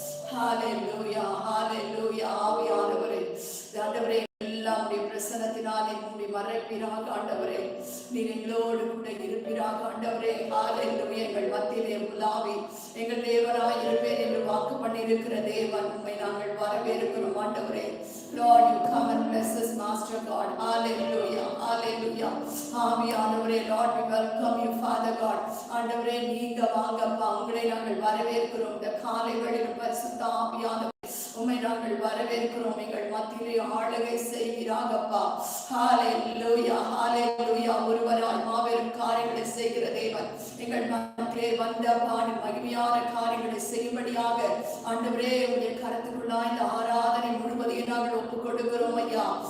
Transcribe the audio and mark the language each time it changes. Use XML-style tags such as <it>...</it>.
<ta>ஹல்லேலூயா, ஹல்லேலூயா. ஆவியானவரே, ஆண்டவரே, எல்லாம் பிரசனத்தினாலே மூடி மறைப்பீராக ஆண்டவரே. நீர் எங்களோடு கூட இருப்பீராக ஆண்டவரே. ஹல்லேலூயா. எங்கள் மத்தியிலே உலாவி எங்கள் தேவனாய் இருப்பேன் என்று வாக்கு பண்ணியிருக்கிற தேவன், உம்மை நாங்கள் வரவேற்கிறோம் ஆண்டவரே.</ta> <en>Lord, you come and bless us, Master God. Hallelujah, hallelujah.</en> <ta>ஆவியானவரே,</ta> <en>Lord, we welcome you, Father God.</en> <ta>ஆண்டவரே, நீங்க வாங்கப்பா, உங்களை நாங்கள் வரவேற்கிறோம். இந்த காலை வேளையில் பரிசுத்த ஆவியானவரே, உம்மை நாங்கள் வரவேற்கிறோம். எங்கள் மத்தியிலே ஆளுகை செய்கிறாங்கப்பா. ஹல்லேலூயா, ஹல்லேலூயா. ஒருவரால் மாபெரும் காரியங்களை செய்கிற தேவன் எங்கள் மத்தியிலே வந்த பாடு மகிமையான காரியங்களை செய்யும்படியாக ஆண்டவரே, உடைய கரத்துக்குள்ளாய் இந்த ஆராதனை முழுவதையும் நாங்கள் ஒப்புக் கொடுக்கிறோம் ஐயா.</ta>